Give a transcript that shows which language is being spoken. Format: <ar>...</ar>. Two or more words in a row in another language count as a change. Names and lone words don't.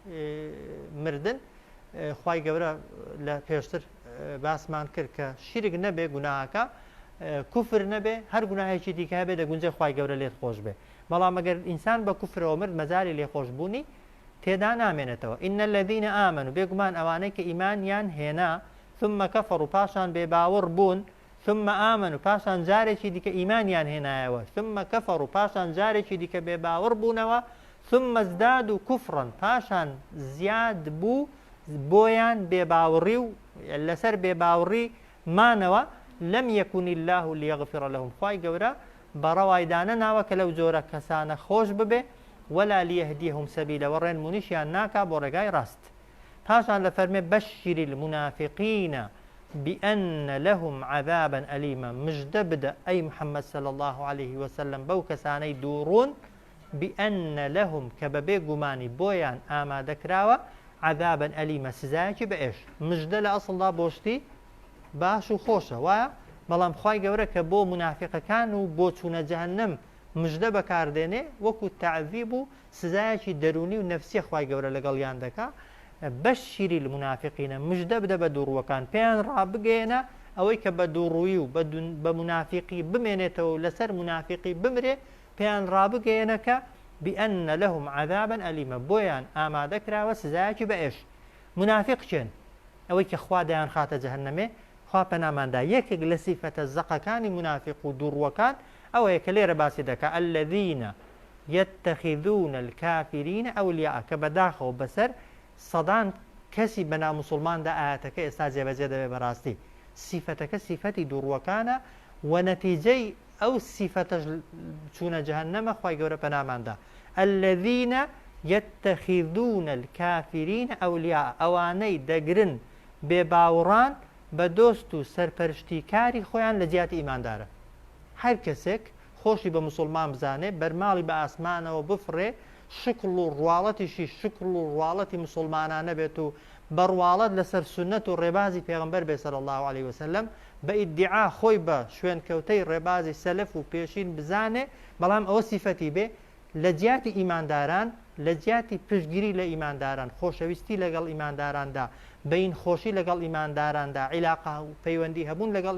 <ckb>مردن خوای گەورە لە پێشتر باسمان کرد کە شیرک نەبێ گوناهەکە کوفر نەبێ هەر گوناهێکی دیکە هەبێ دەگونجێ خوای گەورە لێت خۆش بێ بەڵام ئەگەر ئینسان بە کوفرەوە مرد مەجاری لێخۆشبوونی تێدا نامێنێتەوە</ckb> <ar>ئین الذین ئامنوا</ar> <ckb>بێگومان ئەوانەی کە ئیمانیان هێنا</ckb> <ar>ثم كفروا</ar> <ckb>پاشان بێباوەڕ بوون</ckb> <ar>ثم آمنوا</ar> <ckb>پاشان جارێکی دیکە ئیمانیان هێنایەوە</ckb> <ar>ثم كفروا</ar> <ckb>پاشان جارێکی دیکە بێباوەڕ بوونەوە</ckb> <ar>ثم ازدادوا كفرا</ar> <ckb>پاشان زیاد بوو بۆیان بێباوەڕی و لەسەر بێباوەڕی مانەوە</ckb> <ar>لم يكن الله ليغفر لهم</ar> <ckb>خوای گەورە بەڕەوایدانە ناوە کە لەو جۆرە کەسانە خۆش ببێ</ckb> <ar>ولا ليهديهم سبيلا</ar> <ckb>وڕێن مونیشیان ناکا بۆ ڕێگای ڕاست پاشان لە فەرمێ</ckb> <ar>بەشر المنافقين بأن لهم عذابا أليما</ar> <ckb>مجدە بدە ئەی محەممەد</ckb> <ar>صلى الله عليه وسلم</ar> <ckb>بەو کەسانەی دووڕون</ckb> <ar>بأن لهم</ar> <ckb>کە بەبێ گومانی بۆیان ئامادەکراوە</ckb> <ar>عذابا أليما</ar> <ckb>سزایەکی بەئێش مجدە لە ئەسڵدا بۆشتی باش و خۆشە وایە بەڵام خوای گەورە کە بۆ منافقەکان و بۆ چوونە جەهەنەم مژدە بەکاردێنێ وەکو تەعذیب و سزایەکی دەرونی و نەفسی خوای گەورە لەگەڵیان دەکا</ckb> <ar>بەشیری المنافقینە</ar> <ckb>مژدە بدە بە دووڕوەکان پێیان ڕابگەێنە ئەوەی کە بە دووڕووی و بە منافقی بمێنێتەوە و لەسەر منافقی بمرێ پێیان ڕابگەێنە کە</ckb> <ar>بأن لهم عذابا أليما</ar> <ckb>بۆیان ئامادەکراوە سزایەکی بەئێش منافق چێن ئەوەی کە خوا دەیان خاتە جەهەنەمێ خوا پەناماندا یەکێک لە سیفەتە زەقەکانی منافق و دووڕوەکان ئەوەیە کە لێرە باسی دەکا الذين</ckb> <ar>يتخذون الكافرين أولياء</ar> <ckb>کە بەداخەوە بەسەر سەدان کەسی بەنا موسڵماندا ئاەتەکە ئێستا جێبەجێ دەبێ بەڕاستی سیفەتەکە سیفەتی دووڕوەکانە و نەتیجەی ئەو سیفەتەش چوونە جەهەنەمە خوای گەورە پەناماندا الذين</ckb> <ar>يتخذون الكافرين أولياء</ar> <ckb>ئەوانەی دەگرن بێباوڕان بە دۆست و سەرپەرشتیکاری خۆیان لە جیاتی ئیماندارە هەر کەسێک خۆشی بە موسڵمان بزانێ بەرماڵی بە ئاسمانەوە بفڕێ شکل و ڕواڵەتیشی شکل و ڕواڵەتی مسلمانانە بێت و بەڕواڵەت لەسەر سنەت و ڕێبازی پێغمبەر بێ</ckb> <ar>صلی الله عليه وسلم</ar> <ckb>بە ئیدعا خۆی بە شوێنکەوتەی ڕێبازی سەلەف و پێشین بزانێ بەڵام ئەوە سیفەتی بێ لە جیاتی ئیمانداران لە جیاتی پشتگیری لە ئیمانداران خۆشەویستی لەگەڵ ئیمانداراندا بەین خۆشی لەگەڵ ئیمانداراندا عیلاقا و پەیوەندی هەبوون لەگەڵ</ckb>